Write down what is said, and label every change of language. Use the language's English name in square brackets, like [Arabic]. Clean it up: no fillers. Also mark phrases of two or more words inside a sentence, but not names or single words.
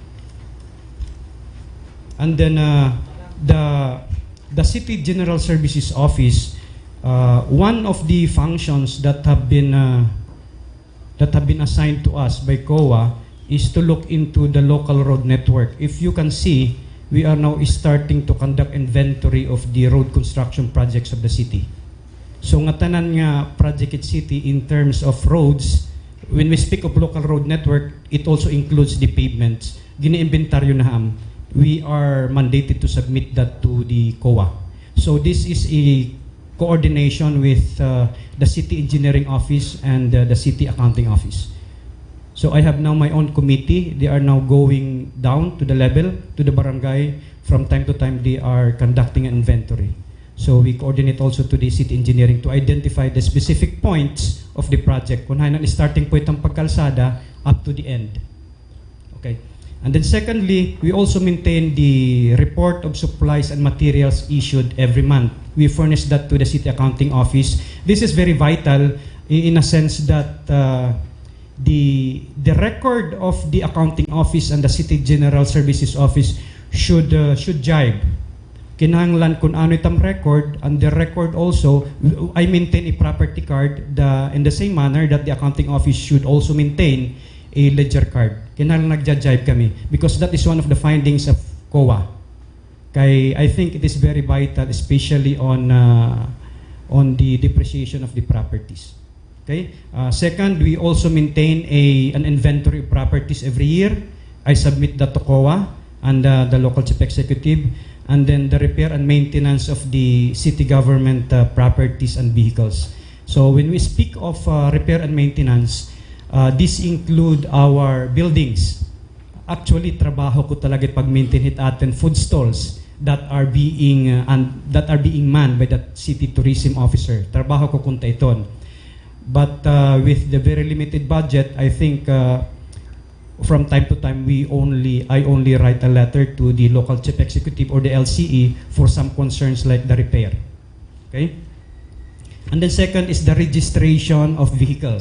[English] And then the City General Services Office, one of the functions that have been assigned to us by COA is to look into the local road network. If you can see, we are now starting to conduct inventory of the road construction projects of the city. So [Waray] nga tanan nga project at city [English] in terms of roads, when we speak of local road network, it also includes the pavements. [Waray] Gini-inventaryo na ham. [English] We are mandated to submit that to the COA. So this is a coordination with the City Engineering Office and the City Accounting Office. So I have now my own committee. They are now going down to the level, to the barangay. From time to time, they are conducting an inventory. So we coordinate also to the city engineering to identify the specific points of the project. [Waray] Kung hayan ang [English] starting point [Waray] ng pagkalsada [English] up to the end. [Waray] Okay. [English] And then secondly, we also maintain the report of supplies and materials issued every month. We furnish that to the City Accounting Office. This is very vital in a sense that the record of the Accounting Office and the City General Services Office should jibe. [Waray] Kinahanglan kung ano itong record, [English] and the record also, I maintain a property card in the same manner that the Accounting Office should also maintain a ledger card. [Waray] Kinahanglan nagja-jibe kami [English] because that is one of the findings of COA. Kay I think it is very vital, especially on the depreciation of the properties. Okay. Second, we also maintain an inventory of properties every year. I submit that to COA and the local chief executive, and then the repair and maintenance of the city government properties and vehicles. So when we speak of repair and maintenance, this include our buildings. Actually, [Waray] trabaho ko talaga pag-maintain it atin [English] food stalls that are being manned by the city tourism officer. [Waray] Trabaho ko kunta iton. [English] But with the very limited budget, I think from time to time I only write a letter to the local chief executive or the LCE for some concerns like the repair. Okay? And then second is the registration of vehicles.